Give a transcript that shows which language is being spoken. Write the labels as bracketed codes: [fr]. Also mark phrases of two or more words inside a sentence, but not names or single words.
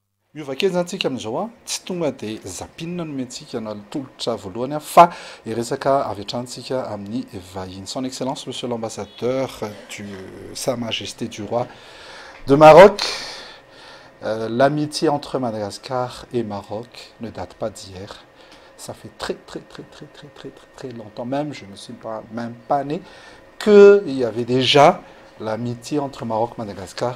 [mg] Miovake zany tsika amin'izao a, tsy tonga dia zapinina no mentsika na tolotra voalohany a, fa iresaka avy hatranintsika amin'ny vahiny. [fr] Son Excellence, Monsieur l'ambassadeur du Sa Majesté du Roi de Maroc, l'amitié entre Madagascar et Maroc ne date pas d'hier. Ça fait très longtemps, même je ne suis pas, même pas né, qu'il y avait déjà l'amitié entre Maroc et Madagascar.